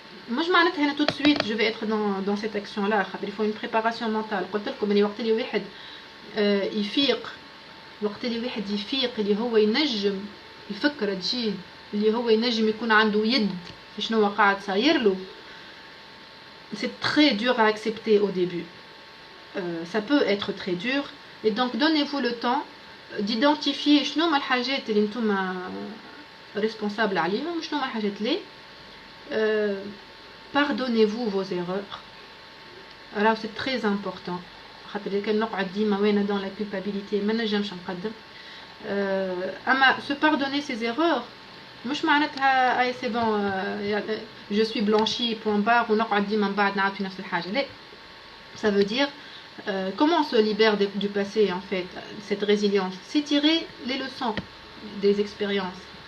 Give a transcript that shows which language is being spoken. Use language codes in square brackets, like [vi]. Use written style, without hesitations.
[ar] مش معناتها هنا [fr] tout de suite je vais être dans cette action là خاطر il faut une préparation mentale. [ar] قلت لكم اللي وقت اللي واحد يفيق وقت اللي واحد يفيق اللي هو ينجم الفكرة تجيه اللي هو ينجم يكون عنده يد في شنو قاعد صاير له. [fr] C'est très dur à accepter au début. Ça peut être très dur et donc donnez-vous le temps d'identifier [ar] شنو هما الحاجات اللي نتوما [fr] responsable [ar] عليهم وشنو هما الحاجات اللي [fr] pardonnez-vous vos erreurs. Alors c'est très important خاطر [ar] إذا كان نقعد ديما وانا [fr] dans la culpabilité [ar] ما نجمش نقدم. اما [fr] se pardonner ses erreurs [ar] مش معناتها اي سي بون جو سوي بلانشي بوين بار ونقعد ديما من بعد نعاود في نفس الحاجه. [fr] لا ça veut dire comment on se libère du passé en fait. Cette résilience c'est tirer les leçons des expériences.